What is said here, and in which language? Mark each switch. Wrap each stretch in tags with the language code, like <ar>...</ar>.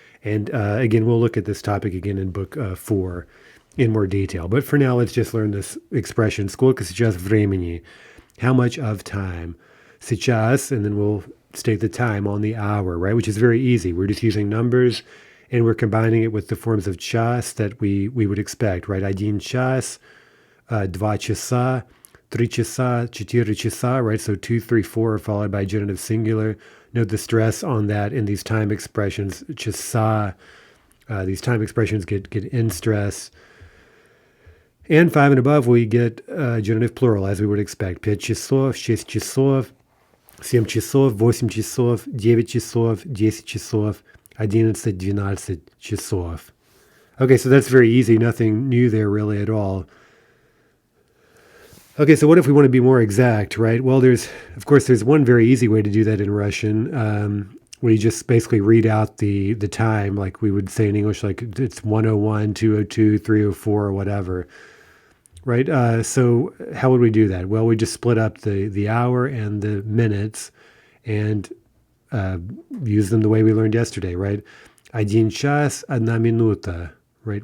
<en>And again, we'll look at this topic again in book 4 in more detail. But for now, let's just learn this expression,</en> <ru>"Сколько сейчас времени?"</ru> <en>How much of time? Сейчас, and then we'll state the time on the hour, right? Which is very easy. We're just using numbers, and we're combining it with the forms of час that we would expect, right?</en> <ru>Один час, два часа, 3 часа, 4 часа, right?</ru> <en>So 2, 3, 4 are followed by genitive singular. Note the stress on that in these time expressions. Часа, these time expressions get in stress. And 5 and above, we get genitive plural, as we would expect.</en> <ru>5 часов, 6 часов, 7 часов, 8 часов, 9 часов, 10 часов, 11, 12 часов.</ru> <en>Okay, so that's very easy. Nothing new there really at all. Okay, so what if we want to be more exact, right? Well, there's one very easy way to do that in Russian. We just basically read out the time, like we would say in English, like it's 101, 202, 304, or whatever, right? So how would we do that? Well, we just split up the hour and the minutes and use them the way we learned yesterday, right?</en> <ru>Один час, одна минута, right?</ru>